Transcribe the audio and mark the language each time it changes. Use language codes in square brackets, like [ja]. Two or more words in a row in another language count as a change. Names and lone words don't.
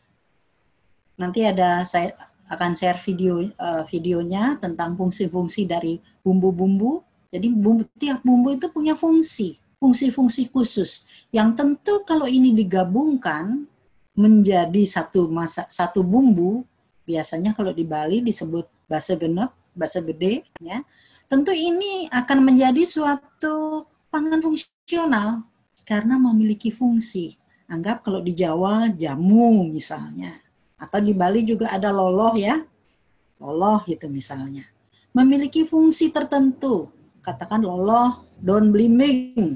[id] Nanti saya akan share videonya tentang fungsi-fungsi dari bumbu-bumbu. Jadi tiap bumbu itu punya fungsi-fungsi khusus. Yang tentu kalau ini digabungkan menjadi satu bumbu, biasanya kalau di Bali disebut [ban] basa genep, basa gede, [id] ya. Tentu ini akan menjadi suatu pangan fungsional karena memiliki fungsi. Anggap kalau di Jawa jamu misalnya, atau di Bali juga ada loloh ya, loloh gitu misalnya. Memiliki fungsi tertentu, katakan loloh daun belimbing.